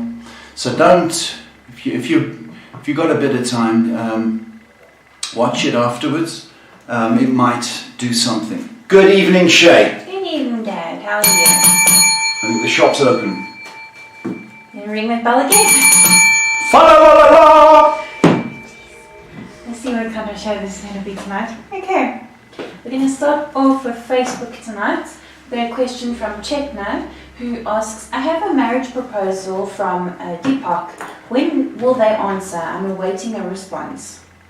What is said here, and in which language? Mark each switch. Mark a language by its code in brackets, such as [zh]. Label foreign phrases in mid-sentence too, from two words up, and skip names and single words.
[en] So don't, if you got a bit of time, watch it afterwards. It might do something. Good evening, Shay. Good evening, Dad. How are you? I think the shop's open. Gonna ring that bell again? Fa la la la la! Let's see what kind of show this is going to be tonight. Okay. We're going to start off with Facebook tonight. We've got a question from Chetna, who asks, "I have a marriage proposal from Deepak. When will they answer? I'm awaiting a response."